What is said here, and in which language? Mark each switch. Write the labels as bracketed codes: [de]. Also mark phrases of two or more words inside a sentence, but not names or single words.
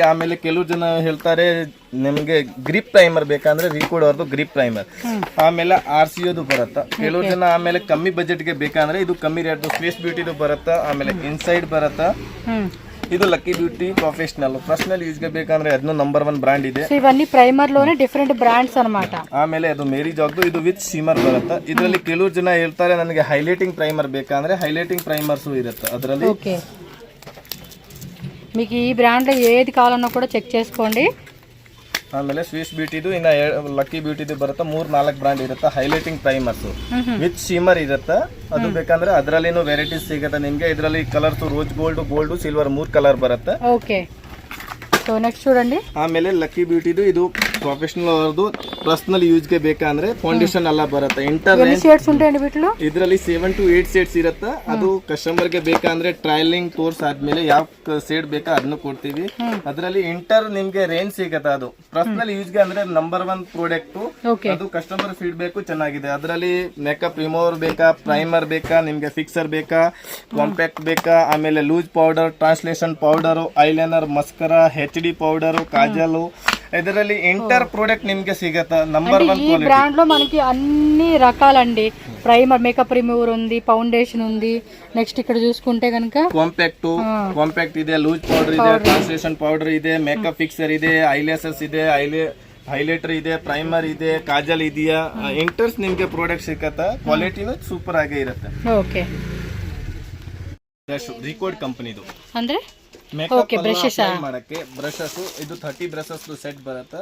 [kn] ಆಮೇಲೆ ಕೆಲವು ಜನ ಹೇಳ್ತಾರೆ ನಿಮಗೆ [en] grip primer [kn] ಬೇಕಂದ್ರೆ ರಿಕೋರ್ಡ್ ಅವ್ರದ್ದು [en] grip primer. [kn] ಆಮೇಲೆ RCOದು ಬರುತ್ತೆ ಕೆಲವು ಜನ. ಆಮೇಲೆ ಕಮ್ಮಿ ಬಜೆಟ್ಗೆ ಬೇಕಂದ್ರೆ ಇದು ಕಮ್ಮಿ ರೇಟ್ದು ಸ್ಪೇಸ್ ಬ್ಯೂಟಿದು ಬರುತ್ತೆ. ಆಮೇಲೆ ಇನ್ಸೈಡ್ ಬರುತ್ತೆ. ಇದು ಲಕ್ಕಿ ಬ್ಯೂಟಿ [en] personal useಗೆ [kn] ಬೇಕಂದ್ರೆ ಅದನ್ನು [en] number 1 brand [kn] ಇದೆ. [te] ఇవన్నీ ప్రైమర్ లోనే [en] different brands [te] అన్నమాట. [kn] ಆಮೇಲೆ ಅದು ಮೇರಿ ಜಾಗ್ದು, ಇದು [en] with shimmer [kn] ಬರುತ್ತೆ. ಇದರಲ್ಲಿ ಕೆಲವು ಜನ ಹೇಳ್ತಾರೆ ನನಗೆ [en] highlighting primer [kn] ಬೇಕಂದ್ರೆ [en] highlighting primers [kn] ಇರುತ್ತೆ ಅದರಲ್ಲಿ. [te] ఓకే, మీకు ఈ బ్రాండ్ లో ఏది కావాలన్నా కూడా చెక్ చేసుకోండి. [kn] ಆಮೇಲೆ ಸ್ವಿಸ್ ಬ್ಯೂಟಿದು ಇನ್ನ ಲಕ್ಕಿ ಬ್ಯೂಟಿದು ಬರುತ್ತೆ. 3-4 ಬ್ರಾಂಡ್ ಇರುತ್ತೆ [en] highlighting primers with shimmer [kn] ಇರುತ್ತೆ. ಅದು ಬೇಕಂದ್ರೆ ಅದರಲ್ಲಿನೂ ವೆರೈಟೀಸ್ ಸಿಗುತ್ತೆ ನಿಮ್ಗೆ. ಇದರಲ್ಲಿ [en] colours rose gold silver 3 colour [kn] ಬರುತ್ತೆ. [en] okay, so next [te] చూడండి. [kn] ಆಮೇಲೆ ಲಕ್ಕಿ ಬ್ಯೂಟಿದು ಇದು ಪ್ರೊಫೆಷನಲ್ ಅವರದು [en] personal useಗೆ [kn] ಬೇಕಂದ್ರೆ ಫೌಂಡೇಶನ್ ಎಲ್ಲ ಬರುತ್ತೆ. [te] ಶೇಡ್ಸ್ ఉంటాయండి వీటిలో? [kn] ಇದರಲ್ಲಿ 7 to 8 ಶೇಡ್ಸ್ ಇರುತ್ತೆ. ಅದು ಕಸ್ಟಮರ್ಗೆ ಬೇಕಂದ್ರೆ [en] trialing course [kn] ಆದ್ಮೇಲೆ ಯಾವ ಶೇಡ್ ಬೇಕಾ ಅದನ್ನು ಕೊಡ್ತೀವಿ. ಅದರಲ್ಲಿ ನಿಮ್ಗೆ ರೇಂಜ್ ಸಿಗುತ್ತೆ. ಅದು [en] personal useಗೆ [kn] ಅಂದ್ರೆ [en] number 1 product. [kn] ಅದು [en] customer feedback [kn] ಚೆನ್ನಾಗಿದೆ. ಅದರಲ್ಲಿ [en] makeup remover [kn] ಬೇಕಾ, ಪ್ರೈಮರ್ ಬೇಕಾ, ನಿಮ್ಗೆ ಫಿಕ್ಸರ್ ಬೇಕಾ, ಕಾಂಪ್ಯಾಕ್ಟ್ ಬೇಕಾ, ಆಮೇಲೆ [en] loose powder, translation powder, eyeliner, mascara, HD powder, kajal, [kn] ಇದರಲ್ಲಿ [en] enter product [kn] ನಿಮಗೆ ಸಿಗತಾ [en] number 1 quality. [te] ఈ బ్రాండ్ లో మనకి అన్ని రకాలండి. ప్రైమర్, [en] makeup remover [te] ఉంది, ఫౌండేషన్ ఉంది. నెక్స్ట్ ఇక్కడ చూసుకుంటే గనుక [kn] కాంపాక్ట్ ಇದೆ, [en] loose powder [kn] ಇದೆ, [en] translation powder [kn] ಇದೆ, [en] makeup fixer [kn] ಇದೆ, ಐಲ್ಯಾಸಸ್ ಇದೆ, ಹೈಲೈಟರ್ ಇದೆ, ಪ್ರೈಮರ್ ಇದೆ, ಕಾಜಲ್ ಇದೆಯಾ. ಎಂಟರ್ಸ್ ನಿಮಗೆ ಪ್ರಾಡಕ್ಟ್ ಸಿಗತ್ತಾ. ಕ್ವಾಲಿಟಿನೂ ಸೂಪರ್ ಆಗೇ ಇರುತ್ತೆ. ಓಕೆ, ರಿಕಾರ್ಡ್ ಕಂಪನಿದು ಅಂದ್ರೆ ಮೇಕಪ್ ಮಾಡಕ್ಕೆ ಬ್ರಷಸ್. ಇದು 30 [en] brushes set [kn] ಬರುತ್ತೆ.